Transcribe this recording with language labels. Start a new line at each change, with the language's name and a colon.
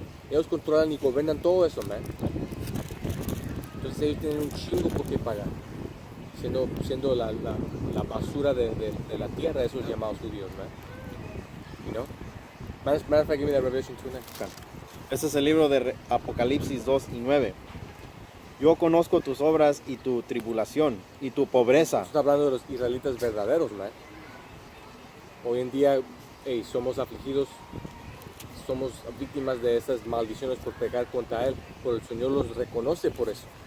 Spanish: Ellos controlan y gobiernan todo eso, man. Entonces ellos tienen un chingo por qué pagar, siendo la basura de la tierra, esos llamados judíos, man.
English: You know? Matter of fact, give me that Revelation 2:9.
Spanish: Este es el libro de Apocalipsis 2 y 9. Yo conozco tus obras y tu tribulación y tu pobreza. Está hablando de los israelitas verdaderos, man. Hoy en día somos afligidos, somos víctimas de estas maldiciones por pecar contra Él, pero el Señor los reconoce por eso.